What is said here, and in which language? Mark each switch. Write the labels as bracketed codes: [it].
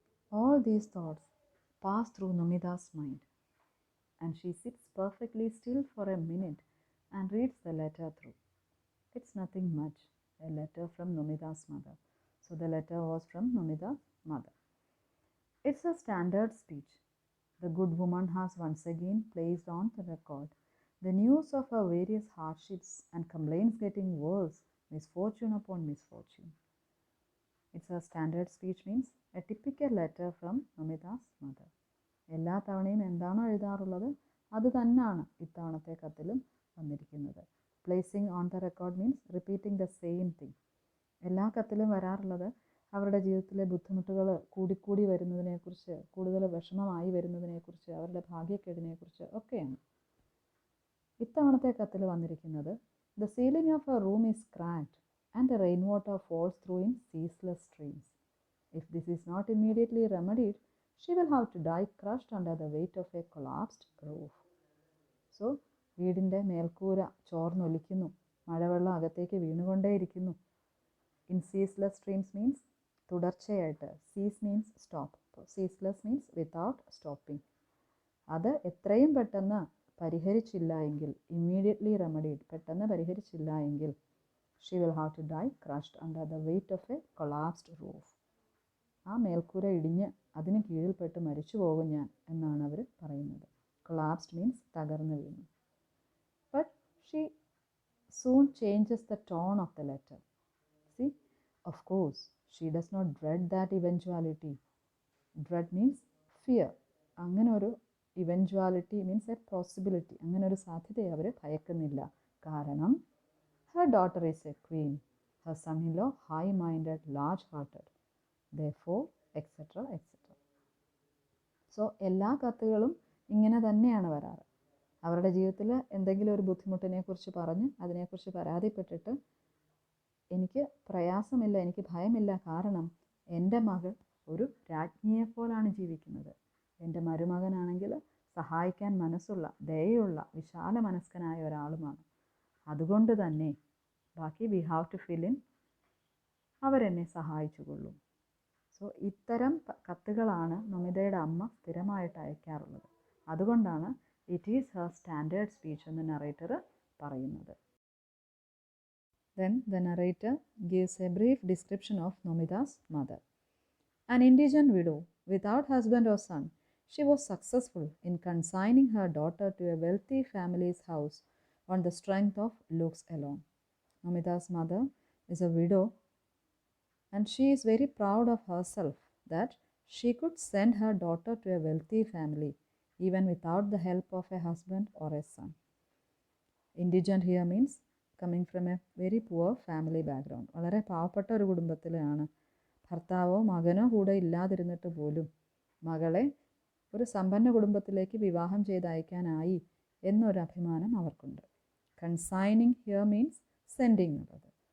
[en] All these thoughts pass through Nomita's mind, and she sits perfectly still for a minute and reads the letter through. It's nothing much, a letter from Nomita's mother. So the letter was from Nomita's mother. It's a standard speech. The good woman has once again placed on the record the news of her various hardships and complaints getting worse, misfortune upon misfortune. It's a standard speech means a typical letter from Nomita's mother. [ml] എല്ലാ തവണയും എന്താണോ എഴുതാറുള്ളത് അത് തന്നെയാണ് ഇത്തവണത്തെ കത്തിലും വന്നിരിക്കുന്നത്. [en] Placing on the record means repeating the same thing. [ml] എല്ലാ കത്തിലും വരാറുള്ളത് അവരുടെ ജീവിതത്തിലെ ബുദ്ധിമുട്ടുകൾ കൂടിക്കൂടി വരുന്നതിനെക്കുറിച്ച്, കൂടുതൽ വിഷമമായി വരുന്നതിനെക്കുറിച്ച്, അവരുടെ ഭാഗ്യക്കേടിനെക്കുറിച്ച് ഒക്കെയാണ്. ഇത്തവണത്തെ കത്തിൽ വന്നിരിക്കുന്നത് [en] The ceiling of a room is cracked and the rain water falls through in ceaseless streams. If this is not immediately remedied, she will have to die crushed under the weight of a collapsed roof. [ml] So വീടിൻ്റെ മേൽക്കൂര ചോർന്നൊലിക്കുന്നു, മഴവെള്ളം അകത്തേക്ക് വീണുകൊണ്ടേയിരിക്കുന്നു. [en] in ceaseless streams means [ml] തുടർച്ചയായിട്ട്, [en] Cease means stop, ceaseless means without stopping. [ml] അത് എത്രയും പെട്ടെന്ന് പരിഹരിച്ചില്ല എങ്കിൽ, [en] immediately remedied, [ml] പെട്ടെന്ന് പരിഹരിച്ചില്ല എങ്കിൽ, [en] She will have to die crushed under the weight of a collapsed roof. [ml] ആ മേൽക്കൂര ഇടിഞ്ഞ് അതിന് കീഴിൽപ്പെട്ട് മരിച്ചു പോകും ഞാൻ എന്നാണ് അവർ പറയുന്നത്. [en] collapsed means [ml] തകർന്നു വീണു. [en] But she soon changes the tone of the letter. See, of course, she does not dread that eventuality. Dread means fear. [ml] അങ്ങനെ ഒരു [en] eventuality means a possibility, [ml] അങ്ങനെ ഒരു സാധ്യതയെ അവർ ഭയക്കുന്നില്ല. കാരണം [en] her daughter is a queen, her son-in-law high-minded, large-hearted, therefore, etc. etc. [ml] So എല്ലാ കത്തുകളും ഇങ്ങനെ തന്നെയാണ് വരാറ്. അവരുടെ ജീവിതത്തിൽ എന്തെങ്കിലും ഒരു ബുദ്ധിമുട്ടിനെക്കുറിച്ച് പറഞ്ഞ് അതിനെക്കുറിച്ച് പരാതിപ്പെട്ടിട്ട് എനിക്ക് പ്രയാസമില്ല, എനിക്ക് ഭയമില്ല, കാരണം എൻ്റെ മകൾ ഒരു രാജ്ഞിയെപ്പോലാണ് ജീവിക്കുന്നത്. എൻ്റെ മരുമകനാണെങ്കിൽ സഹായിക്കാൻ മനസ്സുള്ള, ദയയുള്ള, വിശാല മനസ്കനായ ഒരാളുമാണ്. അതുകൊണ്ട് തന്നെ ബാക്കി [en] we have to fill in, [ml] അവരെന്നെ സഹായിച്ചുകൊള്ളും. സോ ഇത്തരം കത്തുകളാണ് നൊമിതയുടെ അമ്മ സ്ഥിരമായിട്ട് അയക്കാറുള്ളത്. അതുകൊണ്ടാണ് [en] it is her standard speech [ml] എന്ന് നറേറ്റർ പറയുന്നത്. [en] Then the narrator gives a brief description of Nomida's mother. An indigent widow without husband or son, she was successful in consigning her daughter to a wealthy family's house on the strength of looks alone. Nomida's mother is a widow and she is very proud of herself that she could send her daughter to a wealthy family even without the help of a husband or a son. Indigent here means coming from a very poor family background. [ml] വളരെ പാവപ്പെട്ട ഒരു കുടുംബത്തിലാണ്. ഭർത്താവോ മകനോ കൂടെ ഇല്ലാതിരുന്നിട്ട് പോലും മകളെ ഒരു സമ്പന്ന കുടുംബത്തിലേക്ക് വിവാഹം ചെയ്ത് അയക്കാനായി എന്നൊരു അഭിമാനം അവർക്കുണ്ട്. [en] consigning here means sending [ml] എന്നുള്ളത്.